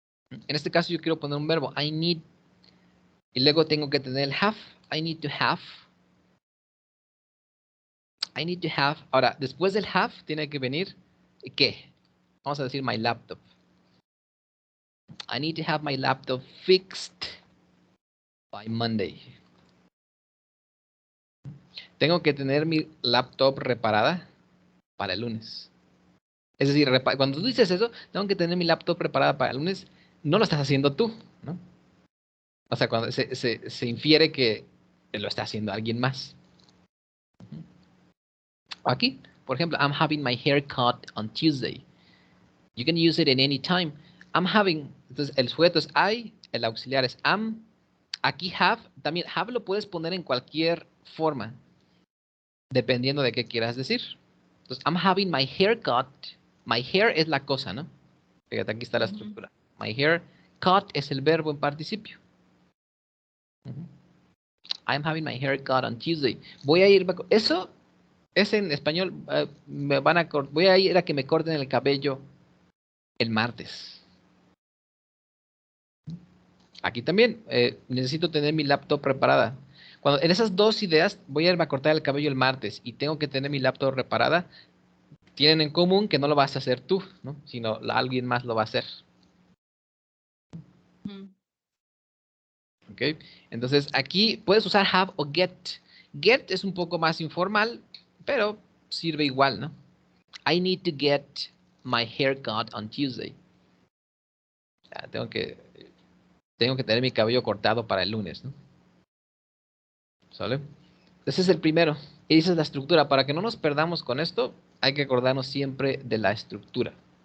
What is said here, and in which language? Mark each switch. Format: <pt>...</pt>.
<es>En este caso yo quiero poner un verbo,</es> <en>I need,</en> <es>y luego tengo que tener el have,</es> <en>I need to have. I need to have.</en> <es>Ahora, después del have tiene que venir, ¿qué? Vamos a decir</es> <en>my laptop. I need to have my laptop fixed by Monday.</en> <es>Tengo que tener mi laptop reparada para el lunes. Es decir, cuando tú dices eso, tengo que tener mi laptop preparada para el lunes, no lo estás haciendo tú, ¿no? O sea, cuando se infiere que lo está haciendo alguien más. Aquí, por ejemplo,</es> <en>I'm having my hair cut on Tuesday. You can use it in any time. I'm having,</en> <es>entonces el sujeto es I, el auxiliar es am. Aquí have, también have lo puedes poner en cualquier forma, dependiendo de qué quieras decir. Entonces,</es> <en>I'm having my hair cut. My hair</en> <es>es la cosa, ¿no? Fíjate, aquí está la estructura.</es> <en>My hair cut</en> <es>es el verbo en participio.</es> <en>I'm having my hair cut on Tuesday.</en> <es>Voy a ir, eso es en español, voy a ir a que me corten el cabello el martes. Aquí también necesito tener mi laptop preparada. Cuando en esas dos ideas voy a irme a cortar el cabello el martes y tengo que tener mi laptop reparada, tienen en común que no lo vas a hacer tú, ¿no? Sino alguien más lo va a hacer. ¿Ok? Entonces aquí puedes usar have o get. Get es un poco más informal, pero sirve igual, ¿no?</es> <en>I need to get my haircut on Tuesday.</en> <es>Ya, tengo que tener mi cabello cortado para el lunes, ¿no? ¿Sale? Ese es el primero. Y esa es la estructura. Para que no nos perdamos con esto, hay que acordarnos siempre de la estructura.</es>